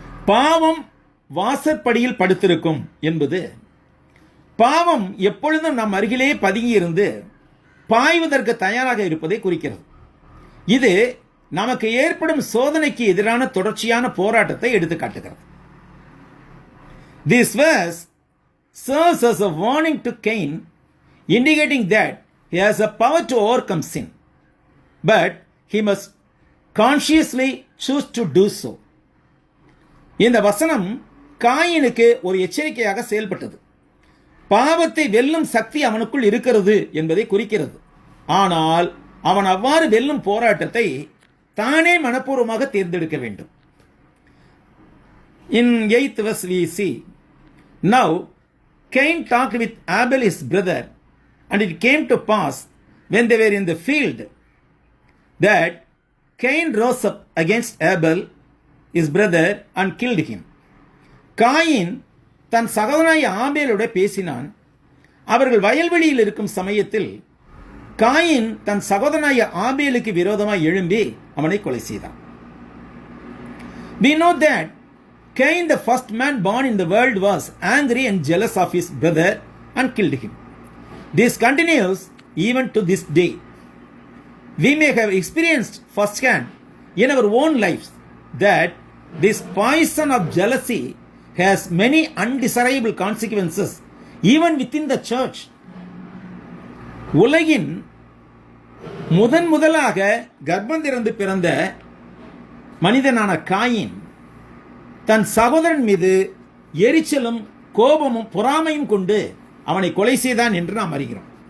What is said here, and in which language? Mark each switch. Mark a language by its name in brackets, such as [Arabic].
[Tamil] பாவம் வாசற்படியில் படுத்திருக்கும் என்பது பாவம் எப்பொழுதும் நம் அருகிலே பதுங்கியிருந்து பாய்வதற்கு தயாராக இருப்பதை குறிக்கிறது. இது நமக்கு ஏற்படும் சோதனைக்கு எதிரான தொடர்ச்சியான போராட்டத்தை எடுத்து காட்டுகிறது. [English] This verse serves as a warning to Cain, indicating that he has a power to overcome sin, but he must consciously choose to do so. [Tamil] இந்த வசனம் காயினுக்கு ஒரு எச்சரிக்கையாக செயல்பட்டது. பாவத்தை வெல்லும் சக்தி அவனுக்குள் இருக்கிறது என்பதை குறிக்கிறது. ஆனால் அவன் அவ்வாறு வெல்லும் போராட்டத்தை தானே மனப்பூர்வமாக தேர்ந்தெடுக்க வேண்டும். [English] In 8th verse we see, now Cain talked with Abel his brother, and it came to pass when they were in the field that Cain rose up against Abel his brother and killed him. [Tamil] Coin தன் சகோதரனாகிய ஆபேலோடு பேசினான். அவர்கள் வயல்வெளியில் இருக்கும் சமயத்தில் coin தன் சகோதரனாகிய ஆபேலுக்கு விரோதமாய் எழும்பி அவனை கொலை செய்தான். [English] We know that Cain, the first man born in the world, was angry and jealous of his brother and killed him. This continues even to this day. We may have experienced firsthand in our own lives that this poison of jealousy has many undesirable consequences even within the church. [Tamil] உலகின் முதலாக கர்ப்பந்திறந்து பிறந்த மனிதனான coin தன் சகோதரன் மீது எரிச்சலும் கோபமும் பொறாமையும் கொண்டு அவனை கொலை செய்தான் என்று நாம் அறிகிறோம்.